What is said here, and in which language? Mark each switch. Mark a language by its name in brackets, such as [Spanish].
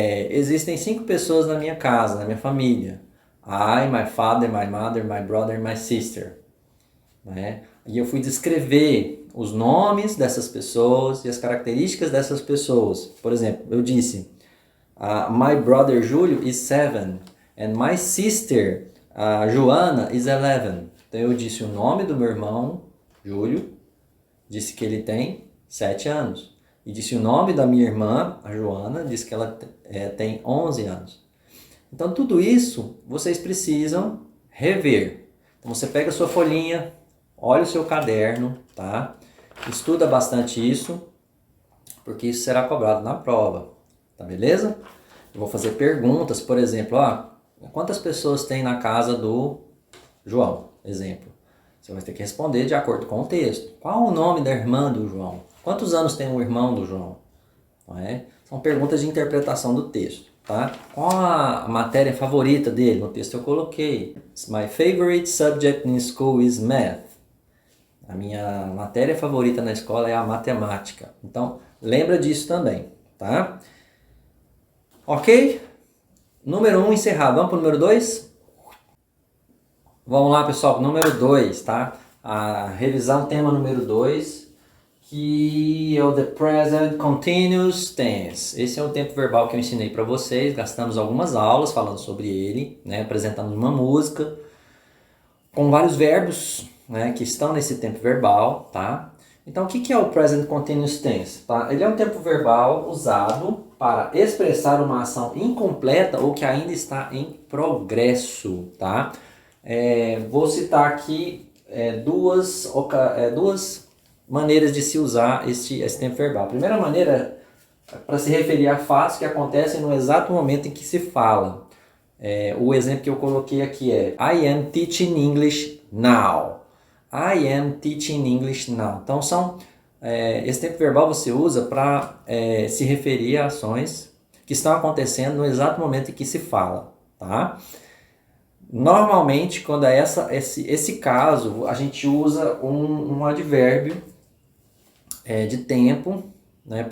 [Portuguese] Existem 5 pessoas na minha casa, na minha família. [English] I, my father, my mother, my brother, my sister. [Portuguese] Né? E eu fui descrever os nomes dessas pessoas e as características dessas pessoas. Por exemplo, eu disse, [English] my brother Júlio is 7 and my sister Joana is 11. [Portuguese] Então eu disse o nome do meu irmão Júlio, disse que ele tem 7 anos. E disse o nome da minha irmã, a Joana, disse que ela tem 11 anos. Então tudo isso vocês precisam rever. Então você pega a sua folhinha, olha o seu caderno, tá? Estuda bastante isso, porque isso será cobrado na prova, tá beleza? Eu vou fazer perguntas, por exemplo, quantas pessoas tem na casa do João? Exemplo. Você vai ter que responder de acordo com o texto. Qual o nome da irmã do João? Quantos anos tem o irmão do João? Não é? São perguntas de interpretação do texto. Tá? Qual a matéria favorita dele? No texto eu coloquei. [English] My favorite subject in school is math. [Portuguese] A minha matéria favorita na escola é a matemática. Então, lembra disso também. Tá? Ok? Número 1 encerrado. Vamos para o número 2? Vamos lá, pessoal, número 2, tá? A revisão tema número 2, que é o The Present Continuous Tense. Esse é o tempo verbal que eu ensinei para vocês. Gastamos algumas aulas falando sobre ele, né? Apresentamos uma música com vários verbos, né, que estão nesse tempo verbal, tá? Então, o que é o Present Continuous Tense? Tá? Ele é um tempo verbal usado para expressar uma ação incompleta ou que ainda está em progresso, tá? Vou citar aqui duas maneiras de se usar esse tempo verbal. A primeira maneira é para se referir a fatos que acontecem no exato momento em que se fala. O exemplo que eu coloquei aqui é [English] I am teaching English now. I am teaching English now. [Portuguese] Então, esse tempo verbal você usa para se referir a ações que estão acontecendo no exato momento em que se fala, tá? Normalmente, quando é esse caso, a gente usa um advérbio de tempo, né?